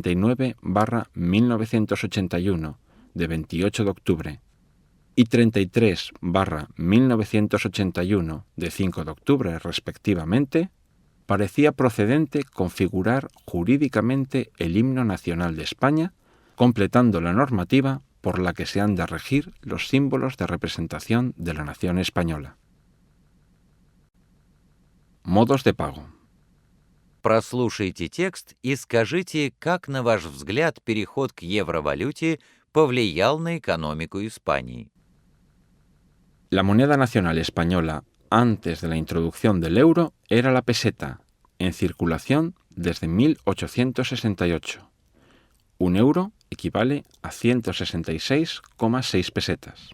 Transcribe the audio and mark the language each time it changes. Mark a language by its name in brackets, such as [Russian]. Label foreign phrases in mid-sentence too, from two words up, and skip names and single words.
[Spanish] 39/1981 de 28 de octubre y 33/1981 de 5 de octubre respectivamente, parecía procedente configurar jurídicamente el himno nacional de España, completando la normativa por la que se han de regir los símbolos de representación de la nación española. Modos de pago. [Russian] Прослушайте текст и скажите, как, на ваш взгляд, переход к евровалюте повлиял на экономику Испании. [Spanish] La moneda nacional española antes de la introducción del euro era la peseta, en circulación desde 1868. Un euro equivale a 166,6 pesetas.